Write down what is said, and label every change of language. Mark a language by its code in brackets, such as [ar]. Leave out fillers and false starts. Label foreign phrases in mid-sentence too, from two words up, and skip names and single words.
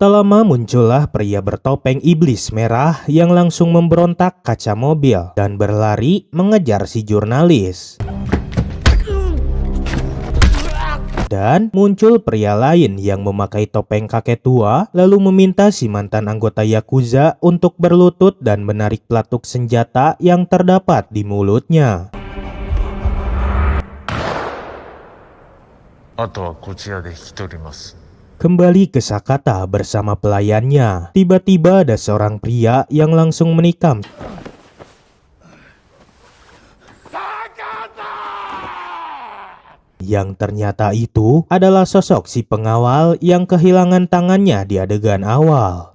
[id] Tak lama muncullah pria bertopeng iblis merah yang langsung memberontak kaca mobil dan berlari mengejar si jurnalis. Dan muncul pria lain yang memakai topeng kakek tua lalu meminta si mantan anggota Yakuza untuk berlutut dan menarik pelatuk senjata yang terdapat di mulutnya. [ja] あとはこちらで引き取ります。 [id] Kembali ke Sakata bersama pelayannya. Tiba-tiba ada seorang pria yang langsung menikam yang ternyata itu adalah sosok si pengawal yang kehilangan tangannya di adegan awal.